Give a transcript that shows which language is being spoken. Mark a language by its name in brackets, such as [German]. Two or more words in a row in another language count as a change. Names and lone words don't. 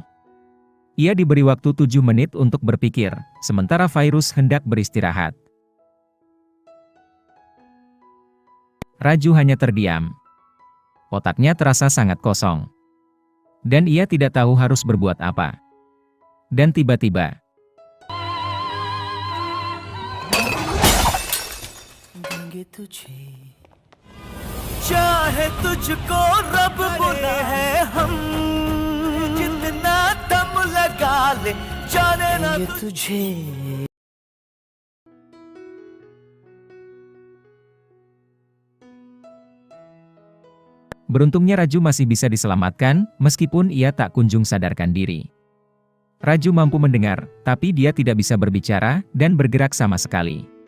[Indonesian] Ia diberi waktu 7 menit untuk berpikir, sementara Virus hendak beristirahat. Raju hanya terdiam. Otaknya terasa sangat kosong. Dan ia tidak tahu harus berbuat apa. Dan tiba-tiba, [Hindi] चाहे तुझको रब बुला है हम जितना दम लगा ले जाने ना तुझे. [Indonesian] Beruntungnya Raju masih bisa diselamatkan, meskipun ia tak kunjung sadarkan diri. Raju mampu mendengar, tapi dia tidak bisa berbicara dan bergerak sama sekali.